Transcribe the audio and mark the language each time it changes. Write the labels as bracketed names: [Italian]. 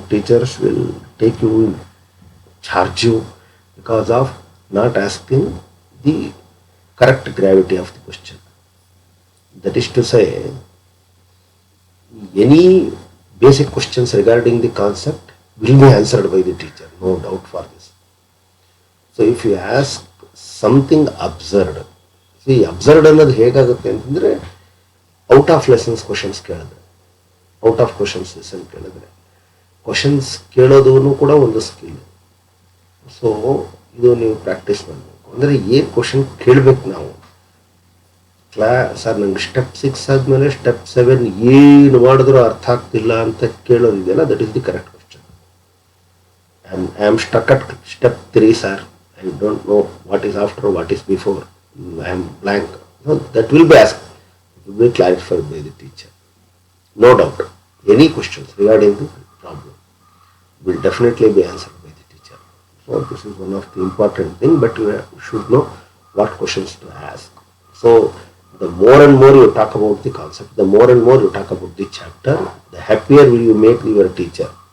[English] Teachers will take you in charge you because of not asking the correct gravity of the question. That is to say, any basic questions regarding the concept will be answered by the teacher, no doubt for this. So if you ask something absurd, see absurd [Kannada] ಅನ್ನೋದು ಹೇಗಾಗುತ್ತೆ ಅಂತಂದರೆ [English] out of lessons questions [Kannada] ಕೇಳಿದ್ರೆ, [English] out of questions lesson ಕೇಳಿದ್ರೆ, questions [Kannada] ಕೇಳೋದೂ ಕೂಡ ಒಂದು [English] Skill. [Kannada] So ಇದು ನೀವು practice ಮಾಡಬೇಕು. ಅಂದರೆ ಏನು ಕ್ವಶನ್ ಕೇಳಬೇಕು ನಾವು. ಸರ್ ನಂಗೆ ಸ್ಟೆಪ್ 6 ಆದಮೇಲೆ ಸ್ಟೆಪ್ 7 ಏನು ಮಾಡಿದ್ರೂ ಅರ್ಥ ಆಗ್ತಿಲ್ಲ ಅಂತ ಕೇಳೋದಿದೆಯಲ್ಲ, [English] That is the correct question. I am stuck at step 3 sir, I don't know what is after, what is before, I am blank. That will be ask, will be clarified by the teacher. No doubt, any questions regarding the problem will definitely be answered by the teacher. So this is one of the important thing, but you should know what questions to ask. So the more and more you talk about the concept, the more and more you talk about the chapter, the happier will you make your teacher.